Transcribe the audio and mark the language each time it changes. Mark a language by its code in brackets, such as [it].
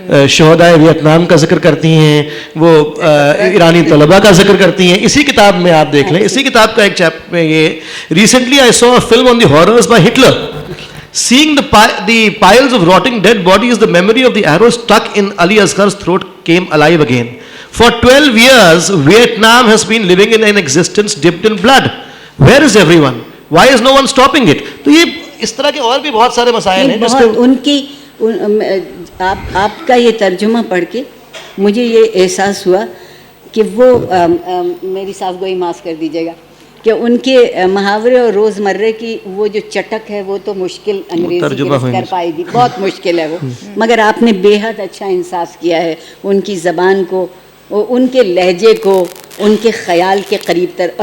[ur] شہدائے Vietnam کا ذکر کرتی ہیں, وہ ایرانی طلباء کا ذکر کرتی ہیں. اسی کتاب میں آپ دیکھ لیں, اسی کتاب کا ایک چیپٹر میں یہ [en] Recently I saw a film on the horrors by Hitler. Seeing the piles of rotting dead bodies, the memory of the arrow stuck in Ali Asghar's throat came alive again. For 12 years, Vietnam has been living in an existence dipped in blood. Where is everyone? Why is no one stopping it? [ur] تو یہ اس طرح کے اور بھی بہت سارے مسائل ہیں. بہت ان کی آپ کا یہ ترجمہ پڑھ کے مجھے یہ احساس ہوا کہ وہ میری صاف گوئی معاف کر دیجیے گا کہ ان کے محاورے اور روزمرہ کی وہ جو چٹک ہے وہ تو مشکل انگریزی کر پائے گی, بہت مشکل ہے وہ, مگر آپ نے بے حد اچھا انصاف کیا ہے ان کی زبان کو, ان کے لہجے کو, ان کے خیال کے قریب تر.